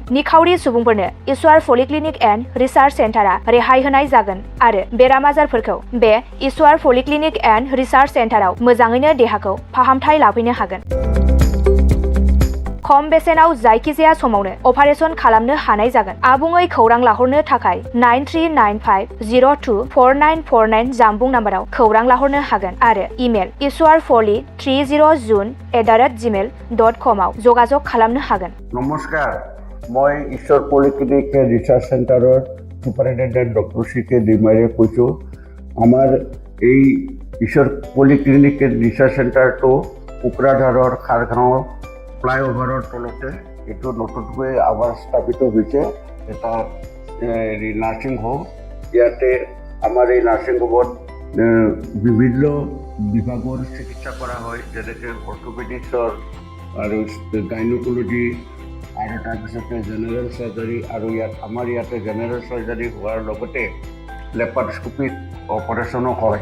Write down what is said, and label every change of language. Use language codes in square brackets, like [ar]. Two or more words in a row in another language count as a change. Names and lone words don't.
[brx] निखावरि सुबुंफोरनो इसवार पलिक्लिनिक एन्ड रिसार्च सेन्टारा रेहाय होनाय जागोन आरो बेराम आजारफोरखौ बे इसवार पलिक्लिनिक एन्ड रिसार्च सेन्टाराव मोजाङैनो देहाखौ फाहामथाय लाफैनो हागोन। खम बेसेनाव जायखिजाया समावनो अपारेशन खालामनो हानाय जागोन। आबुङै खौरां लाहरनो थाखाय 9395024949 जानबुं नाम्बाराव खौरां लाहरनो हागोन आरो इमेल iswarpoli30june@gmail.com आव जगाजग खालामनो हागोन। [as] নমস্কাৰ, মই ईश्वर पलिक्लिनिक रिसार्च सेंटारर सुपारिनटेंडेंट डॉक्टर CK दैमारीয়ে কৈছো। আমার এই ईश्वर पलिक्लिनिक रिसार्च सेंटारটো কোকৰাঝাৰৰ খাৰগাঁৱৰ ফ্লাইঅভাৰৰ তলতে এইটো নতুনকৈ আবাৰ স্থাপিত হৈছে এটা [en] nursing home. [as] ইয়াতে আমাৰ এই [en] nursing homeত [as] বিভিন্ন বিভাগৰ চিকিৎসা কৰা হয়, যেনেকৈ অৰ্থ'পেডিক্সৰ আৰু গাইনক'লজি আৰু তাৰপিছতে [en] general surgery, [as] আৰু আমাৰ ইয়াতে [en] general surgery [as] হোৱাৰ লগতে [en] laparoscopic operationো [as] হয়।